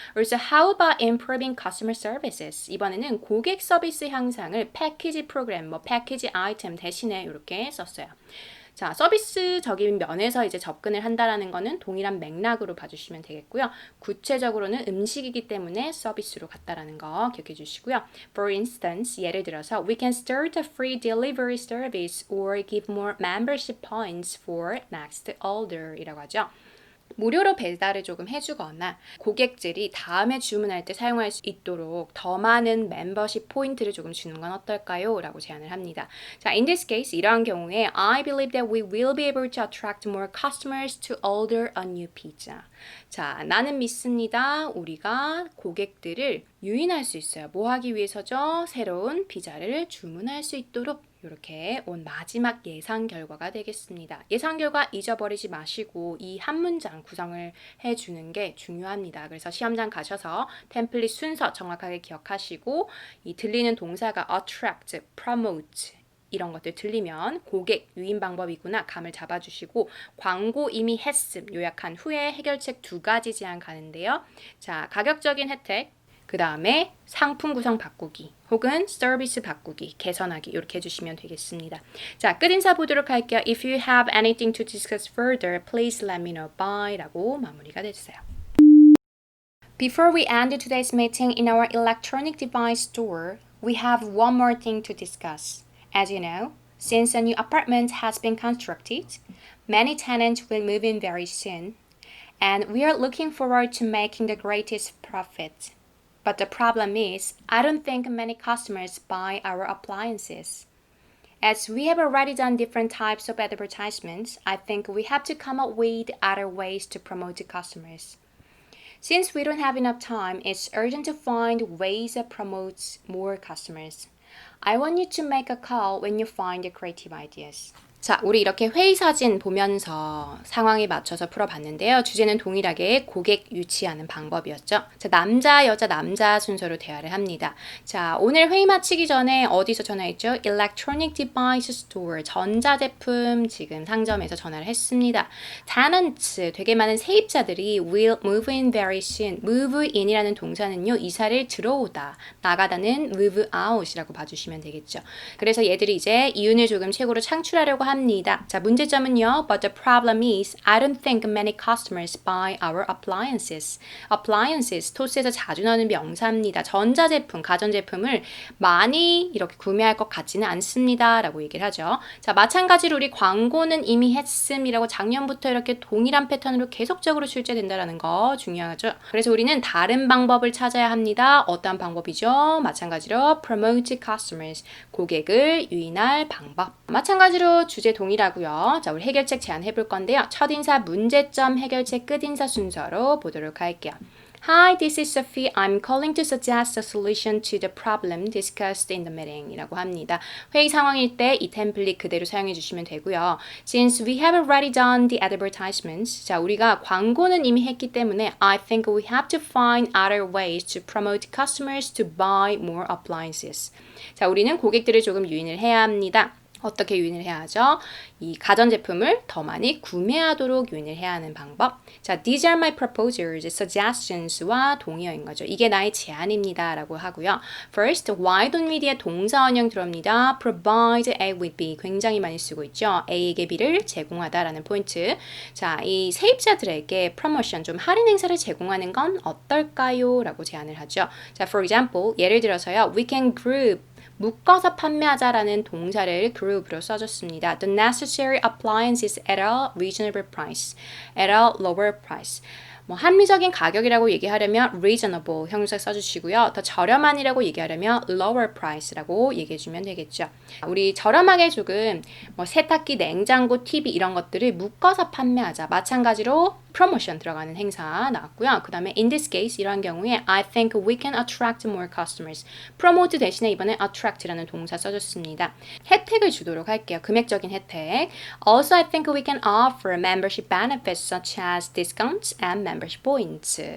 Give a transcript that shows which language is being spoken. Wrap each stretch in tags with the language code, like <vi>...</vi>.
<en>Also, how about improving customer services?</en> <ko>이번에는 고객 서비스 향상을 패키지 프로그램, 패키지 아이템 대신에 이렇게 썼어요. 자, 서비스적인 면에서 이제 접근을 한다라는 거는 동일한 맥락으로 봐주시면 되겠고요. 구체적으로는 음식이기 때문에 서비스로 갔다라는 거 기억해 주시고요.</ko> <en>For instance,</en> <ko>예를 들어서</ko> <en>we can start a free delivery service or give more membership points for next order</en> <ko>이라고 하죠. 무료로 배달을 조금 해주거나 고객들이 다음에 주문할 때 사용할 수 있도록 더 많은 멤버십 포인트를 조금 주는 건 어떨까요? 라고 제안을 합니다.</ko> <en>자, in this case,</en> <ko>이러한 경우에</ko> <en>I believe that we will be able to attract more customers to order a new pizza.</en> <ko>자, 나는 믿습니다. 우리가 고객들을 유인할 수 있어요. 뭐 하기 위해서죠? 새로운 피자를 주문할 수 있도록 이렇게 온 마지막 예상 결과가 되겠습니다. 예상 결과 잊어버리지 마시고 이 한 문장 구성을 해주는 게 중요합니다. 그래서 시험장 가셔서 템플릿 순서 정확하게 기억하시고 이 들리는 동사가 attract, promote 이런 것들 들리면 고객 유인 방법이구나 감을 잡아주시고 광고 이미 했음 요약한 후에 해결책 2가지 제안 가는데요. 자, 가격적인 혜택 그 다음에 상품 구성 바꾸기 혹은 서비스 바꾸기, 개선하기 이렇게 해주시면 되겠습니다. 자, 끝인사 보도록 할게요.</ko> <en>If you have anything to discuss further, please let me know.</en> <ko>Bye 라고 마무리가 되주세요.</ko> <en>Before we end today's meeting in our electronic device store, we have one more thing to discuss. As you know, since a new apartment has been constructed, many tenants will move in very soon, and we are looking forward to making the greatest profit. But the problem is, I don't think many customers buy our appliances. As we have already done different types of advertisements, I think we have to come up with other ways to promote to customers. Since we don't have enough time, it's urgent to find ways that promotes more customers. I want you to make a call when you find the creative ideas.</en> <ko>자, 우리 이렇게 회의 사진 보면서 상황에 맞춰서 풀어봤는데요. 주제는 동일하게 고객 유치하는 방법이었죠. 자, 남자, 여자, 남자 순서로 대화를 합니다. 자, 오늘 회의 마치기 전에 어디서 전화했죠? Electronic Device Store, 전자제품 지금 상점에서 전화를 했습니다.</ko> <en>Tenants,</en> <ko>되게 많은 세입자들이</ko> <en>will move in very soon.</en> <ko>move in이라는 동사는요, 이사를 들어오다, 나가다는 move out이라고 봐주시면 되겠죠. 그래서 얘들이 이제 이윤을 조금 최고로 창출하려고 합니다. 자, 문제점은요.</ko> <en>But the problem is, I don't think many customers buy our appliances.</en> <ko>appliances, 토스에서 자주 나오는 명사입니다. 전자제품, 가전제품을 많이 이렇게 구매할 것 같지는 않습니다. 라고 얘기를 하죠. 자, 마찬가지로 우리 광고는 이미 했음이라고 작년부터 이렇게 동일한 패턴으로 계속적으로 출제된다는 거 중요하죠. 그래서 우리는 다른 방법을 찾아야 합니다. 어떤 방법이죠? 마찬가지로 promote customers, 고객을 유인할 방법. 마찬가지로 주제 동일하고요. 자, 우리 해결책 제안해 볼 건데요. 첫인사 문제점, 해결책 끝인사 순서로 보도록 할게요.</ko> <en>Hi, this is Sophie. I'm calling to suggest a solution to the problem discussed in the meeting</en> <ko>이라고 합니다. 회의 상황일 때 이 템플릿 그대로 사용해 주시면 되고요.</ko> <en>Since we have already done the advertisements, 자,</en> <ko>우리가 광고는 이미 했기 때문에</ko> <en>I think we have to find other ways to promote customers to buy more appliances. 자,</en> <ko>우리는 고객들을 조금 유인을 해야 합니다. 어떻게 유인을 해야 하죠? 이 가전제품을 더 많이 구매하도록 유인을 해야 하는 방법.</ko> <en>자, these are my proposals, suggestions와</en> <ko>동의어인 거죠. 이게 나의 제안입니다 라고 하고요. First,</ko> <en>why don't we</en> <ko>뒤에 동사 원형 들어옵니다.</ko> <en>provide A with B</en> <ko>굉장히 많이 쓰고 있죠. A에게 B를 제공하다라는 포인트. 자, 이 세입자들에게 프로모션 좀 할인 행사를 제공하는 건 어떨까요? 라고 제안을 하죠. 자,</ko> <en>for example,</en> <ko>예를 들어서요.</ko> <en>We can group</en> <ko>묶어서 판매하자라는 동사를 group으로 써줬습니다.</ko> <en>The necessary appliances at a reasonable price. at a lower price.</en> <ko>뭐 합리적인 가격이라고 얘기하려면 reasonable 형용사 써주시고요. 더 저렴한이라고 얘기하려면 lower price라고 얘기해주면 되겠죠. 우리 저렴하게 조금 뭐 세탁기, 냉장고, TV 이런 것들을 묶어서 판매하자. 마찬가지로 프로모션 들어가는 행사 나왔고요. 그 다음에</ko> <en>in this case</en> <ko>이런 경우에</ko> <en>I think we can attract more customers.</en> <ko>promote 대신에 이번에 attract라는 동사 써줬습니다. 혜택을 주도록 할게요. 금액적인 혜택.</ko> <en>Also I think we can offer membership benefits such as discounts and membership points.</en>